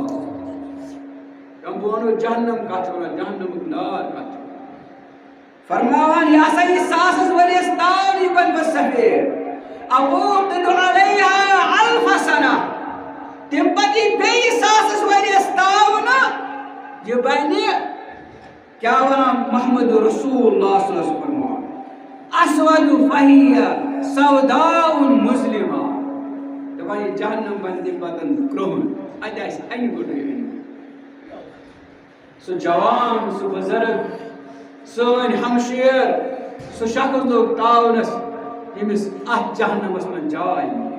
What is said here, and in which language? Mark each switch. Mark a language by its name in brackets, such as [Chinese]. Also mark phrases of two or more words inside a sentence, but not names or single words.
[Kashmiri] بہٕ وَنو جہنم کتھ چھِ وَنان جہنمُک نار کتھ چھِ فرماوان یہِ ہسا یہِ 1000 ؤرۍیَس تاونہٕ یہِ بنہِ پتہٕ سفید. [Arabic] اوقد علیہا 1000 سنہ. [Kashmiri] تمہِ پتہٕ یہِ بیٚیہِ 1000 ؤرۍیَس تاونہٕ یہِ بنہِ کیٛاہ وَنان محمد رسول اللہ [Arabic] صلی اللہ علیہ وسلم [Kashmiri] فرماوان [Arabic] اسود فہیہ سوداء مظلمہ. [Kashmiri] دپان یہِ جہنم بنہِ تمہِ پتہٕ کرٛہُن. اَتہِ آسہِ اَنہِ گوٚٹٕے أنۍ. سُہ جوان سُہ بُزرگ سٲنۍ ہمشیر سُہ شخص لوگ تاونس ییٚمِس اتھ جہنمس منٛز جاے مِلہِ.